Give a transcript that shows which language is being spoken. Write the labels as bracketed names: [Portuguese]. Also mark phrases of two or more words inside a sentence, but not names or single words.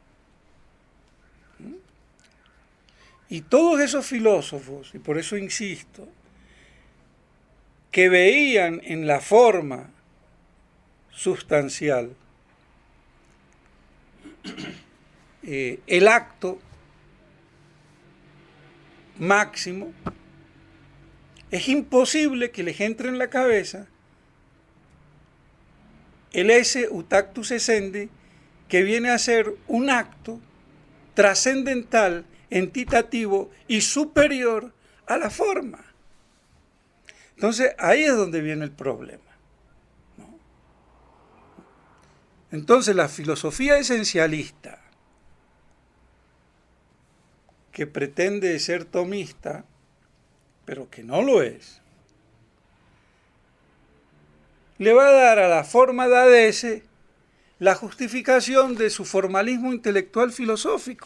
[Spanish] Y todos esos filósofos, y por eso insisto, que veían en la forma sustancial el acto máximo, es imposible que les entre en la cabeza el [Latin] esse utactus essendi, [Spanish] que viene a ser un acto trascendental, entitativo y superior a la forma. Entonces, ahí es donde viene el problema, ¿no? Entonces, la filosofía esencialista, que pretende ser tomista, pero que no lo es, le va a dar a la forma dadese la justificación de su formalismo intelectual filosófico.